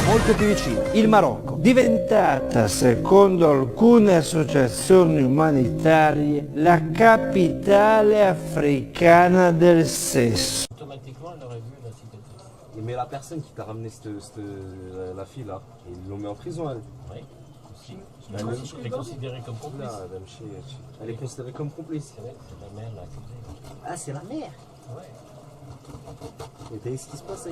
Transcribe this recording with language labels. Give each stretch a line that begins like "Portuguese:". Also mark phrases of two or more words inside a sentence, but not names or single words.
Italian: esempio più vicino, il Marocco, diventata, secondo alcune associazioni umanitarie, la capitale africana del sesso.
French: Automatiquement, elle aurait vu la cicatrice. Mais la personne qui t'a ramené la fille là, ils l'ont mis en prison elle. Oui, aussi. Elle est considérée comme complice. Elle est considérée comme complice. C'est vrai, c'est la mère l'accusée. Ah, c'est la mère. Ouais. Et t'as vu ce qui se passe avec